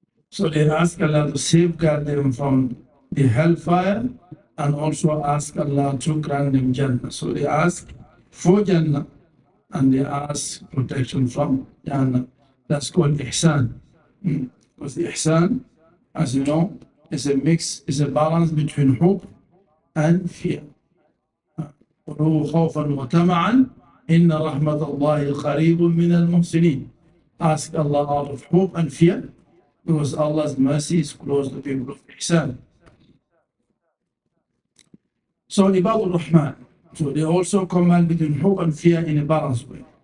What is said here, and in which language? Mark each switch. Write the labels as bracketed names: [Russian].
[English] So they ask Allah to safeguard them from the hellfire and also ask Allah to grant them Jannah. So they ask for Jannah and they ask protection from Jannah. That's called Ihsan. Because the Ihsan, as you know, is a mix, is a balance between hope and fear. [Arabic] خوفا وطمعا إن رحمة الله قريب من المحسنين. [English] Ask Allah out of hope and fear, because Allah's mercy is close to people of Ihsan. So Ibadur Rahman, so they also command between hope and fear in a balanced way.